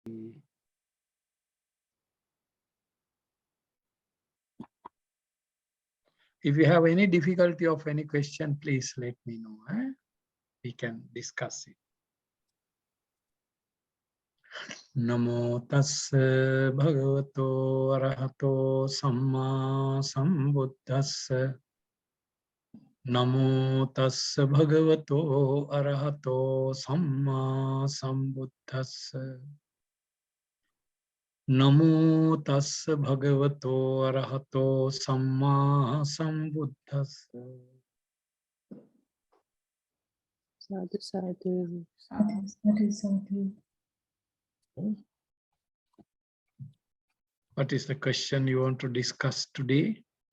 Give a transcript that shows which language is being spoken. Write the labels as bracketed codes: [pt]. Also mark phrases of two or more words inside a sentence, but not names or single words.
[en] If you have any difficulty of any question, please let me know. We can discuss it. [pi] Namo tassa bhagavato arahato samma sambuddhassa. Namo tassa bhagavato arahato samma sambuddhassa. Namo tassa bhagavato arahato samma sambuddhassa. Sadhu, sadhu. Sadhu, sadhu. [en] What is the question you want to discuss today?